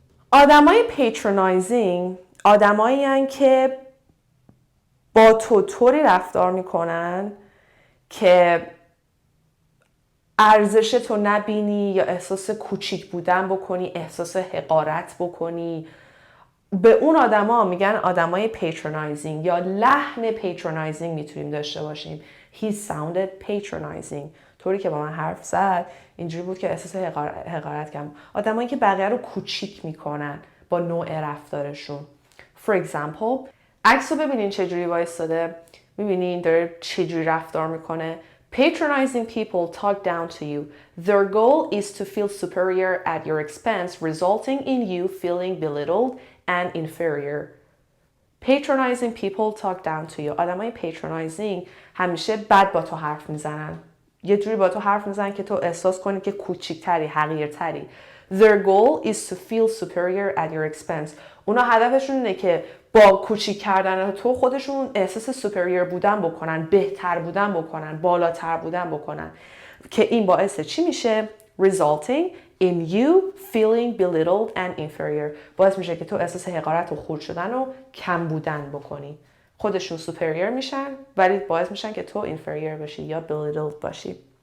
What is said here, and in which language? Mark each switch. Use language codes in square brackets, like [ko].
[fa] آدمای patronizing آدمایی هستند که با تو طوری رفتار میکنن که ارزشتو نبینی یا احساس کوچیک بودن بکنی، احساس حقارت بکنی. به اون آدما میگن آدمای patronizing یا لحن patronizing میتونیم داشته باشیم. [en] He sounded patronizing. [fa] طوری که با من حرف زد اینجوری بود که احساس حقارت کردم. آدمایی که بقیه رو کوچیک میکنن با نوع رفتارشون. [en] For example [fa] عکس رو ببینین چجوری وایستاده، میبینین داره چجوری رفتار میکنه. [en] Patronizing people talk down to you. Their goal is to feel superior at your expense, resulting in you feeling belittled and inferior. Patronizing people talk down to you. [fa] آدمای patronizing همیشه بد با تو حرف میزنن. یه جوری با تو حرف میزنن که تو احساس کنی که کوچیکتری، حقیرتری. [en] Their goal is to feel superior at your expense. [fa] اونا هدفشون اینه که با کوچیک کردن تو خودشون احساس سوپریور بودن بکنن، بهتر بودن بکنن، بالاتر بودن بکنن. که این باعث چی میشه؟ [en] Resulting in you feeling belittled and inferior. [fa] باعث میشه که تو احساس حقارت و خرد شدن و کم بودن بکنی. خودشون سوپریور میشن ولی باعث میشن که تو inferior باشی یا belittled باشی.